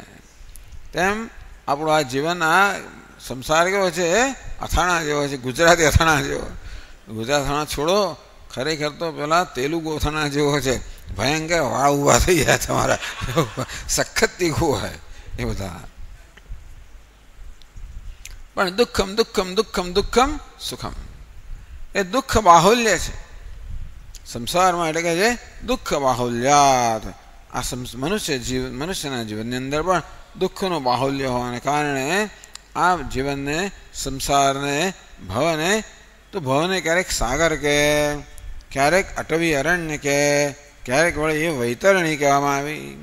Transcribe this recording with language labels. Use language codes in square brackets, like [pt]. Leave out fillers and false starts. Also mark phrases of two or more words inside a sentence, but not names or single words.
[gu] તેમ આપણું આ જીવન આ સંસાર કેવો છે? અથાણા જેવો છે, ગુજરાતી અથાણા જેવો. ગુજરાત અથાણા છોડો, ખરેખર તો પેલા તેલુગુ અથાણા જેવો છે. ભયંકર વાળ ઊભા થઈ જાય તમારા, સખત તીખું હોય એ બધા. પણ [sa] दुःखम दुःखम दुःखम दुःखम सुखम [gu] એ દુઃખ બાહુલ્ય છે સંસારમાં. એટલે કે છે [sa] दुःख बाहुल्यात. [gu] આ મનુષ્યના જીવનની અંદર પણ દુઃખનું બાહુલ્ય હોવાને કારણે આ જીવનને, સંસારને, ભવને તો ભવને ક્યારેક સાગર કહે, ક્યારેક અટવી અરણ્ય કહે, ક્યારેક વળી એ વૈતરણી કહેવામાં આવી.